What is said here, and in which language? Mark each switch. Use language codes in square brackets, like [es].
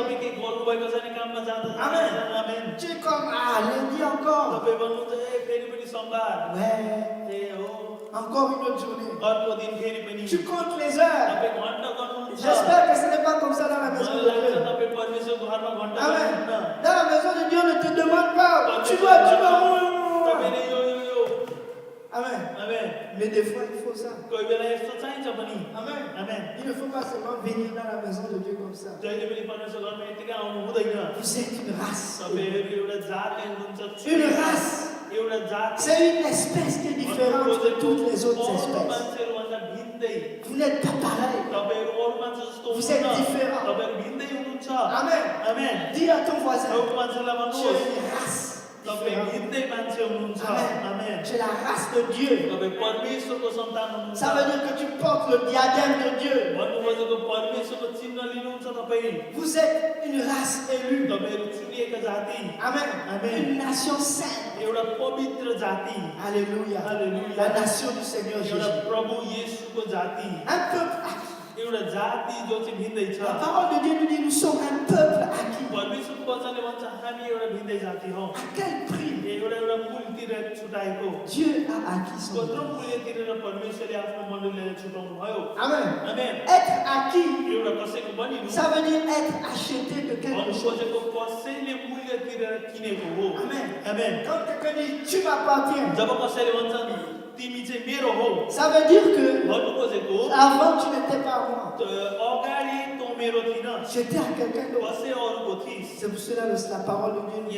[ne] तपाईँ के गर्नुभएको छैन काममा जाँदा [fr] Amen. [ne] आमेन [fr] Tu es comme, ah, lundi encore. [ne] तपाईँ भन्नुहुन्छ ए फेरि पनि सोमबार [fr] Ouais, [ne] ए हो [fr] encore une autre journée. [ne] अर्को दिन फेरि पनि [fr] Tu comptes les heures. [ne] तपाईँ घन्टा गर्नुहुन्छ [fr] J'espère que ce n'est pas comme ça dans la maison [ne] मलाई [fr] de [ne] लाग्छ [fr] Dieu. [ne] तपाईँ परमेश्वरको घरमा घन्टा [fr] Amen. [ne] गर्नुहुन्न [fr] Dans la maison de Dieu, on ne te demande pas. Tu dois. [ne] तपाईँले यो [fr] Amen. [ne] आमेन [fr] Mais des fois, il faut ça. [ne] कोही बेला यस्तो चाहिन्छ पनि [fr] Amen. [ne] आमेन [fr] Il ne faut pas seulement venir dans la maison de Dieu comme ça. [ne] जहिले पनि परमेश्वर घरमा यतिकै आउनु हुँदैन [fr] Vous êtes une race. [ne] तपाईँहरू एउटा जातले हुनुहुन्छ [fr] Une race. [ne] एउटा जात [fr] C'est une espèce qui est différente de toutes les autres espèces. [ne] मान्छेहरूभन्दा भिन्दै [fr] Vous n'êtes pas pareil. [ne] तपाईहरू अरू मान्छे जस्तो [fr] Vous êtes [ne] हुनुहुन्न [fr] différent. [ne] तपाईहरू भिन्दै हुनुहुन्छ [fr] Amen. [ne] आमेन [fr] Dis à ton voisin, [ne] अरू मान्छेलाई [fr] tu es [ne] भन्नुहोस् [fr] une race [ne] तपाईँ [fr] différente. [ne] भिन्दै मान्छे हुनुहुन्छ [fr] Amen. [ne] आमेन [fr] Tu es la race de Dieu. [ne] तपाईँ परमेश्वरको सन्तान हुनुहुन्छ [fr] Ça veut dire que tu portes le diadème de Dieu. [ne] भन्नुभएको परमेश्वरको चिन्ह लिनुहुन्छ तपाईँ [fr] Vous êtes une race élue. [ne] तपाईहरू चुनिएका जाति [fr] Amen. Amen. Une nation sainte. [ne] एउटा पवित्र जाति [fr] Alléluia. Alléluia. La nation du Seigneur [ne] एउटा [fr] Jésus. [ne] प्रभु येशूको जाति [fr] Un peuple acquis. [ne] एउटा जाति जो चाहिँ भिन्दै छ [fr] La parole de Dieu nous dit nous sommes un peuple acquis. [ne] परमेश्वरको वचनले भन्छ हामी एउटा भिन्दै जाति हौ [fr] À quel prix [ne] एउटा मूल तिरेर छुटाएको [fr] Dieu a acquis son [ne] कत्रो [fr] peuple. [ne] मूल्य तिरेर परमेश्वरले आफ्नो मण्डलीलाई छुटाउनु भयो [fr] Amen. [ne] आमेन [fr] Être acquis, [ne] एउटा कसैको बनिनु [fr] ça veut dire être acheté de quelque [ne] भन्नु [fr] chose. [ne] खोजेको कसैले मूल्य तिरेर किनेको हो [fr] Amen. [ne] आमेन [fr] Quand quelqu'un dit tu m'appartiens, [ne] जब कसैले भन्छन् तिमी चाहिँ मेरो हो [fr] ça veut dire que [ne] भन्नु खोजेको [fr] avant tu n'étais pas à moi. [ne] अगाडि तँ मेरो थिइन [fr] J'étais à quelqu'un d'autre. [ne] कसै अरूको थिइस् [fr] C'est pour cela que la parole de Dieu nous dit